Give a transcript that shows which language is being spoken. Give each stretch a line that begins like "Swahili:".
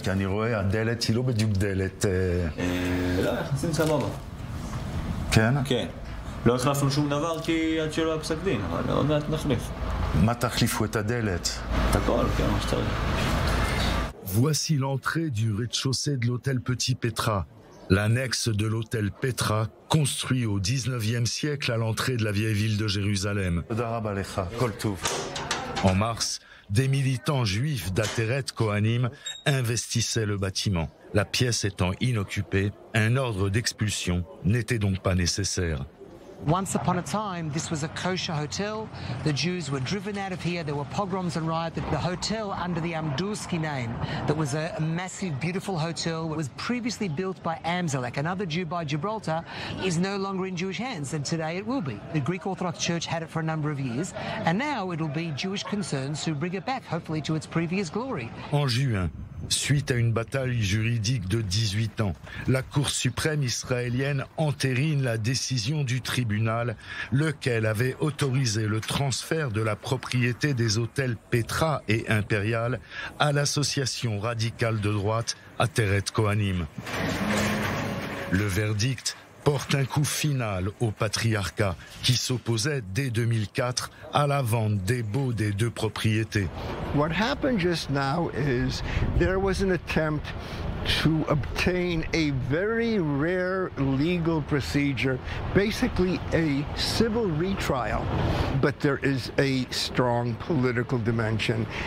Hebrew: כי אני רואה, הדלת היא לא בדיוק דלת... לא, יחסים סבבה. כן? כן. לא החלפנו שום דבר כי עד שלא היה פסק דין, אבל עוד מעט נחליף. מה תחליפו את הדלת? את הכל, כן, מה שצריך.
French: Voici l'entrée du rez-de-chaussée de l'hôtel Petit Petra, l'annexe de l'hôtel Petra, construit au 19e siècle à l'entrée de la vieille ville de Jérusalem.
Hebrew: תודה רבה לך, כל טוב.
French: En mars, des militants juifs d'Ateret Kohanim investissaient le bâtiment. La pièce étant inoccupée, un ordre d'expulsion n'était donc pas nécessaire.
English: Once upon a time, this was a kosher hotel. The Jews were driven out of here. There were pogroms and riots. The hotel under the Amdurski name, that was a massive, beautiful hotel, was previously built by Amzalek, another Jew by Gibraltar, is no longer in Jewish hands, and today it will be. The Greek Orthodox Church had it for a number of years, and now it will be Jewish concerns who bring it back, hopefully to its previous glory.
French: En juin, suite à une bataille juridique de 18 ans, la Cour suprême israélienne entérine la décision du tribunal, lequel avait autorisé le transfert de la propriété des hôtels Petra et Impérial à l'association radicale de droite Ateret Kohanim. Le verdict porte un coup final au patriarcat qui s'opposait dès 2004 à la vente des baux des 2 propriétés.
English: What happened just now is there was an attempt to obtain a very rare legal procedure, basically a civil retrial, but there is a strong political dimension.